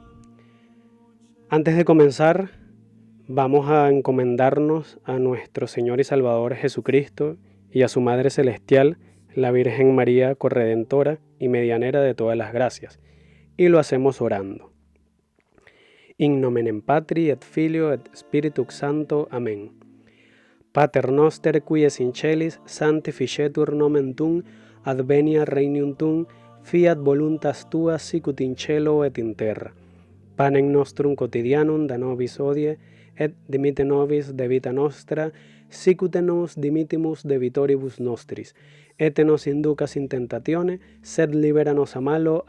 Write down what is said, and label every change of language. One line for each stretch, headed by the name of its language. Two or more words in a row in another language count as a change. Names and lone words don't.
Spanish: Antes de comenzar, vamos a encomendarnos a nuestro Señor y Salvador Jesucristo y a su Madre Celestial, la Virgen María Corredentora y Medianera de todas las gracias, y lo hacemos orando.
Latin: In nomen Patri et Filio et Spiritus Sancto. Amén. Pater noster qui es in celis, sanctificetur nomen tuum, adveniat regnum tuum, fiat voluntas tua sicut in cielo et in terra. Panem nostrum quotidianum da nobis hodie, et dimitte nobis debita nostra, sicut nos dimittimus debitoribus nostris, et nos inducas in tentatione, sed libera nos a malo.